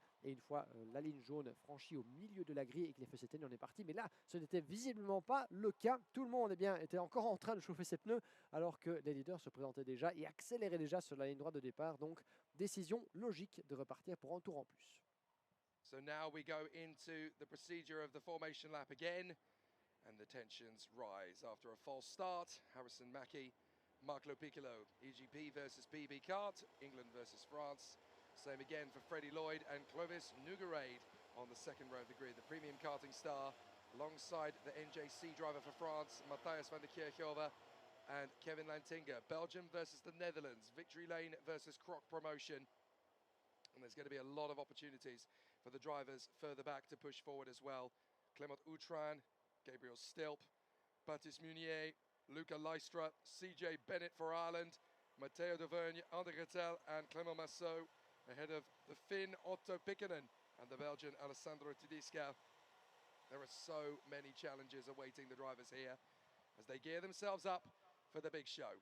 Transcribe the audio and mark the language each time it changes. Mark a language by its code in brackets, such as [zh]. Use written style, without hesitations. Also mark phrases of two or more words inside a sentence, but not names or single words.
[fr] Et une fois la ligne jaune franchie au milieu de la grille et que les feux s'éteignent, on est parti. Mais là, ce n'était visiblement pas le cas. Tout le monde eh bien, était encore en train de chauffer ses pneus alors que les leaders se présentaient déjà et accéléraient déjà sur la ligne droite de départ. Donc, décision logique de repartir pour un tour en plus. [en] So now we go into the procedure of the formation lap again, and the tensions rise after a false start. Harrison Mackie, Mark Piccolo, EGP versus PB Kart, England versus France. Same again for Freddie Lloyd and Clovis Nougarade on the second row of the grid. The premium karting star alongside the NJC driver for France, Matthias van der Kerkhove and Kevin Lantinga. Belgium versus the Netherlands, Victory Lane versus Croc Promotion. And there's going to be a lot of opportunities for the drivers further back to push forward as well. Clement Outran, Gabriel Stilp, Baptiste Munier, Luca Leistra, CJ Bennett for Ireland, Matteo D'Auvergne, André Gretel and Clément Masseau, ahead of the Finn Otto Pikkonen and the Belgian Alessandro Tudiska. There are so many challenges awaiting the drivers here as they gear themselves up for the big show.